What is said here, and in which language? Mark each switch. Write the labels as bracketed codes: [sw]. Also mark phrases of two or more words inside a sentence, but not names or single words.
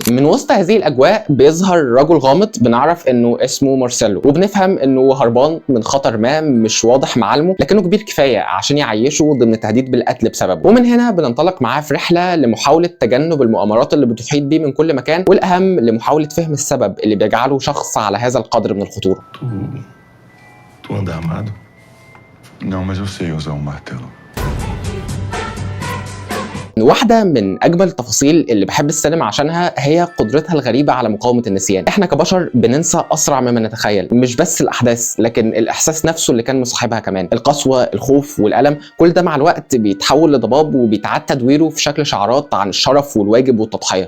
[ar] من وسط هذه الاجواء بيظهر رجل غامض بنعرف انه اسمه مارسيلو، وبنفهم انه هربان من خطر ما مش واضح معالمه لكنه كبير كفايه عشان يعيشه ضمن تهديد بالقتل بسببه. ومن هنا بننطلق معاه في رحله لمحاوله تجنب المؤامرات اللي بتحيط بيه من كل مكان، والاهم لمحاوله فهم السبب اللي بيجعله شخص على هذا القدر من الخطوره. [pt] Tu anda armado? Não, mas eu sei usar um martelo. [ar] واحدة من أجمل التفاصيل اللي بحب السينما عشانها هي قدرتها الغريبة على مقاومة النسيان. احنا كبشر بننسى أسرع مما نتخيل، مش بس الأحداث لكن الإحساس نفسه اللي كان مصاحبها كمان. القسوة، الخوف والألم، كل ده مع الوقت بيتحول لضباب وبيتعاد تدويره في شكل شعارات عن الشرف والواجب والتضحية.